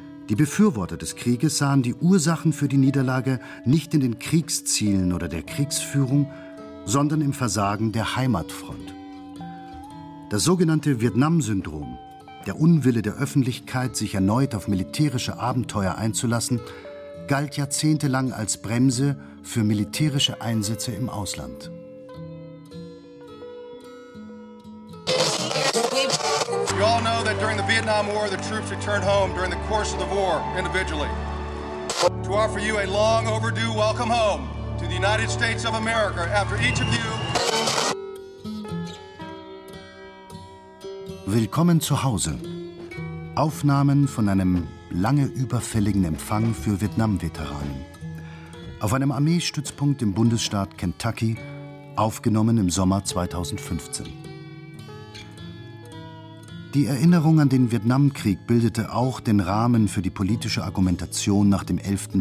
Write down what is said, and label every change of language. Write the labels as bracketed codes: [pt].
[de] Die Befürworter des Krieges sahen die Ursachen für die Niederlage nicht in den Kriegszielen oder der Kriegsführung, sondern im Versagen der Heimatfront. Das sogenannte Vietnam-Syndrom, der Unwille der Öffentlichkeit, sich erneut auf militärische Abenteuer einzulassen, galt jahrzehntelang als Bremse für militärische Einsätze im Ausland. [en] You all know that during the Vietnam War, the troops returned home during the course of the war individually. To offer you a long overdue welcome home to the United States of America after each of you. [de] Willkommen zu Hause. Aufnahmen von einem lange überfälligen Empfang für Vietnam-Veteranen. Auf einem Armeestützpunkt im Bundesstaat Kentucky, aufgenommen im Sommer 2015. Die Erinnerung an den Vietnamkrieg bildete auch den Rahmen für die politische Argumentation nach dem 11.